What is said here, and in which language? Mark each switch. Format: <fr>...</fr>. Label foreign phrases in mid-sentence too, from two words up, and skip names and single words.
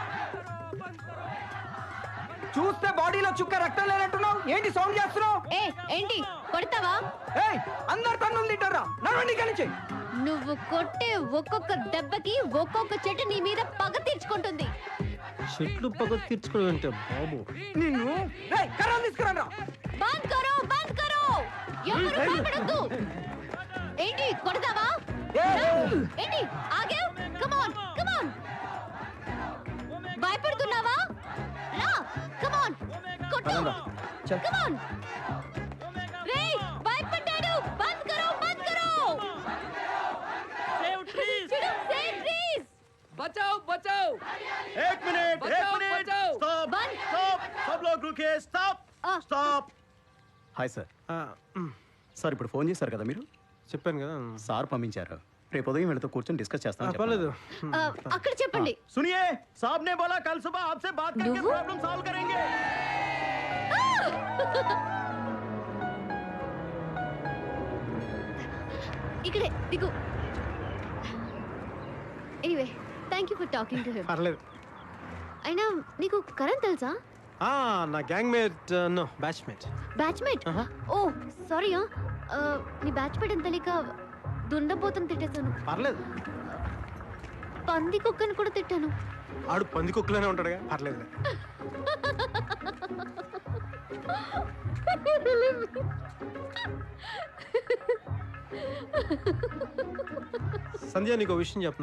<te>చూస్తే బాడీలో చుక్క రక్తం లేనట్టున్నావు, ఏంటి సౌండ్ చేస్తున్నావు? ఏంటి కొడతావా? ఏయ్, అందరు తన్నులు తింటారా? నడవండి ఇక్కడి నుంచి. నువ్వు కొట్టే ఒక్కొక్క దెబ్బకి ఒక్కొక్క చెట్టు నీ మీద పగ తీర్చుకుంటుంది. చెట్లు పగ తీర్చుకోవడం అంటే బాబు. నిన్ను కర్రలు తీసుకురా.</te> <hi>बंद करो बंद करो.</hi> <te>ఎవరు భయపడొద్దు. ఏంటి కొడతావా? ఏంటి ఆగావ్?</te> <en>Come on come on. భయపడుతున్నావా? రా come on కొట్టు. Come on.</en> <te>రేయ్ భయపడ్డాడు.</te> <hi>बंद करो बंद करो.</hi> <en>Save trees save trees.</en> <hi>बचाओ बचाओ. एक मिनट बचाओ। बंद। सब लोग रुके. स्टॉप.</hi> <en>Hi sir.</en> <te>సార్ ఇప్పుడు ఫోన్ చేశారు కదా మీరు? చెప్పాను కదా. సార్ పంపించారు. రేపు ఉదయం వీళ్ళతో కూర్చొని డిస్కస్ చేస్తాను. పర్లేదు. అక్కడ చెప్పండి.</te> <hi>सुनिए, साहब ने बोला कल सुबह आपसे बात करके</hi> <te>नुव्वु?</te> <en>problem solve</en> <hi>करेंगे.</hi> <te>ఇక్కడే దిగు.</te> <en>Anyway thank you for talking to him.</en> <te>పర్లేదు. అయినా నీకు కరణ్ తెలుసా?</te> <en>నా gang mate. No, batch mate. Batchmate? Oh sorry.</en> <te>నీ బ్యాచ్మేట్ అని తెలియక దుండపోతను తిట్టేశాను. పర్లేదు. పంది కుక్కని కూడా తిట్టాను. ఆడు పంది కుక్కలోనే ఉంటాడుగా. పర్లేదు. సంధ్య, నీకు విషయం చెప్పనా?</te>